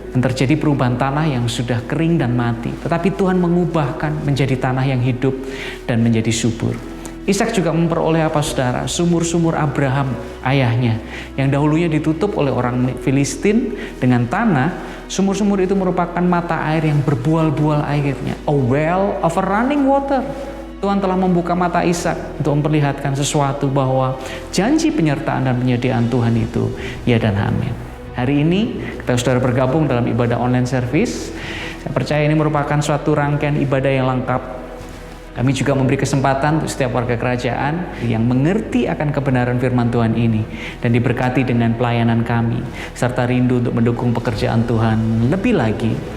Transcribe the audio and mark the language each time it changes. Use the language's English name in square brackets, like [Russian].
[Indonesian] Dan terjadi perubahan tanah yang sudah kering dan mati. Tetapi Tuhan mengubahkan menjadi tanah yang hidup dan menjadi subur. Ishak juga memperoleh apa saudara? Sumur-sumur Abraham ayahnya. Yang dahulunya ditutup oleh orang Filistin dengan tanah. Sumur-sumur itu merupakan mata air yang berbual-bual airnya. [English] A well of a running water. [Indonesian] Tuhan telah membuka mata Ishak untuk memperlihatkan sesuatu bahwa janji penyertaan dan penyediaan Tuhan itu ya dan amin. Hari ini kita saudara bergabung dalam ibadah [English] online service. [Indonesian] Saya percaya ini merupakan suatu rangkaian ibadah yang lengkap. Kami juga memberi kesempatan untuk setiap warga kerajaan yang mengerti akan kebenaran firman Tuhan ini dan diberkati dengan pelayanan kami serta rindu untuk mendukung pekerjaan Tuhan lebih lagi.